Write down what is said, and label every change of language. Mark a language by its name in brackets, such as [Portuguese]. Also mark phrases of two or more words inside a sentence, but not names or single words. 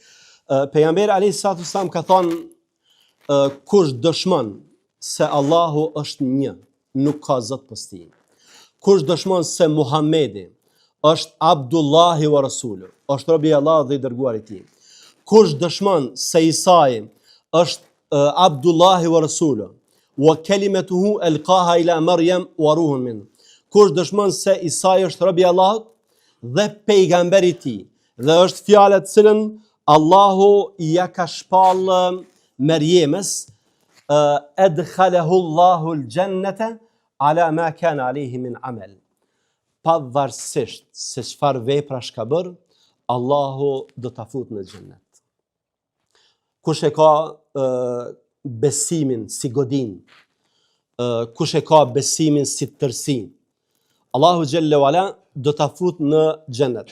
[Albanian] Pejgamberi [Arabic] عليه الصلاة والسلام [Albanian] ka thonë, kush dëshmon se Allahu është një, nuk ka zot pas tij. Kush dëshmon se Muhamedi është [Arabic] عبد الله ورسوله, [Albanian] është robi i Allahut dhe i dërguari i tij. Kush dëshmon se Isai është [Arabic] عبد الله ورسوله وكلمته ألقاها إلى مريم وروح منه. [Albanian] Kush dëshmon se Isai është robi i Allahut dhe pejgamberi i tij, dhe është fjala të cilën Allahu ja ka shpall Merjemes, [Arabic] أدخله الله الجنة على ما كان عليه من العمل. [Albanian] Pavarësisht se çfarë veprash ka bërë, Allahu do ta fut në xhennet. Kush e ka besimin si godin, kush e ka besimin si tërsi, Allahu [Arabic] جل وعلا [Albanian] do ta fut në xhennet.